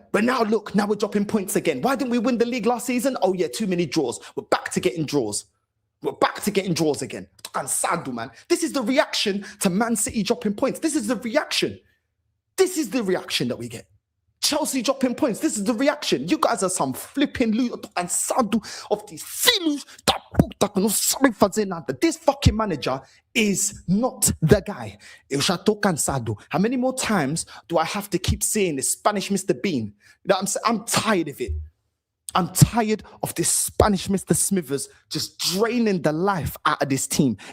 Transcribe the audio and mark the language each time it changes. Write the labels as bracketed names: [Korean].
[English] But now look, now we're dropping points again. Why didn't we win the league last season? Oh yeah, too many draws. We're back to getting draws. We're back to getting draws again. Cansado, man. This is the reaction to Man City dropping points. This is the reaction. This is the reaction that we get. Chelsea dropping points. This is the reaction. You guys are some flipping loot and sound of these [Portuguese] filhos da puta que não sabem fazer nada. [English] This fucking manager is not the guy. [Portuguese] Eu já tô cansado. [English] How many more times do I have to keep saying this Spanish Mr. Bean? You know what I'm saying? I'm tired of it. I'm tired of this Spanish Mr. Smithers just draining the life out of this team.